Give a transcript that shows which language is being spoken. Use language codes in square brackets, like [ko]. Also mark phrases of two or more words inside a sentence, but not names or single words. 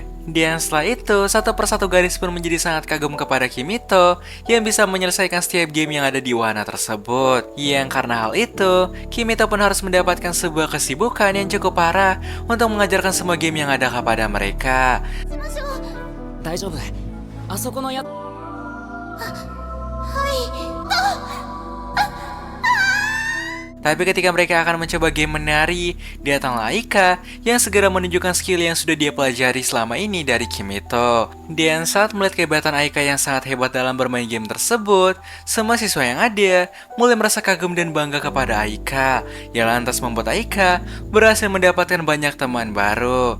[id] Dan setelah itu, satu persatu gadis pun menjadi sangat kagum kepada Kimito yang bisa menyelesaikan setiap game yang ada di wahana tersebut. Yang karena hal itu, Kimito pun harus mendapatkan sebuah kesibukan yang cukup parah untuk mengajarkan semua game yang ada kepada mereka. [ja] しましょう。大丈夫。あそこのや。 [id] Tapi ketika mereka akan mencoba game menari, datanglah Aika yang segera menunjukkan skill yang sudah dia pelajari selama ini dari Kimito. Dan saat melihat kehebatan Aika yang sangat hebat dalam bermain game tersebut, semua siswa yang ada mulai merasa kagum dan bangga kepada Aika, yang lantas membuat Aika berhasil mendapatkan banyak teman baru.